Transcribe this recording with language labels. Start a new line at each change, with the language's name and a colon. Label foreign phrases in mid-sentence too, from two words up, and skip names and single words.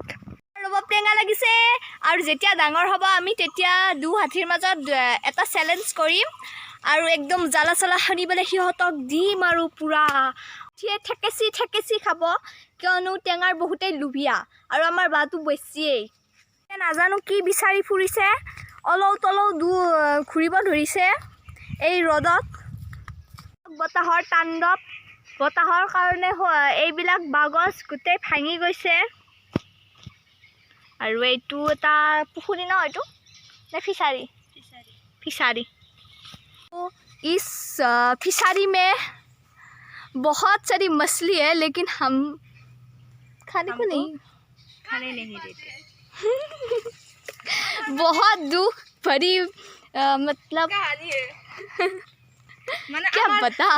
Assamese: ৰ'ব টেঙা লাগিছে আৰু যেতিয়া ডাঙৰ হ'ব আমি তেতিয়া দু হাতীৰ মাজত এটা চেলেঞ্জ কৰিম আৰু একদম জ্বালা চালা সানি পেলাই সিহঁতক দিম আৰু পূৰা ঠেকেচি খাব কিয়নো টেঙাৰ বহুতেই লোভীয়া আৰু আমাৰ বাটো বেছিয়েই নাজানো কি বিচাৰি ফুৰিছে অলৌ তলৌ ঘূৰিব ধৰিছে এই ৰ'দত বতাহৰ তাণ্ডৱ বতাহৰ কাৰণে এইবিলাক বাগছ গোটেই ভাঙি গৈছে আৰু এইটো এটা পুখুৰী ন এইটো নে ফিচাৰী
Hindi: इस फिशरी में बहुत सारी मछली है लेकिन हम खाने को नहीं देते बहुत दुख भरी मतलब क्या बताओ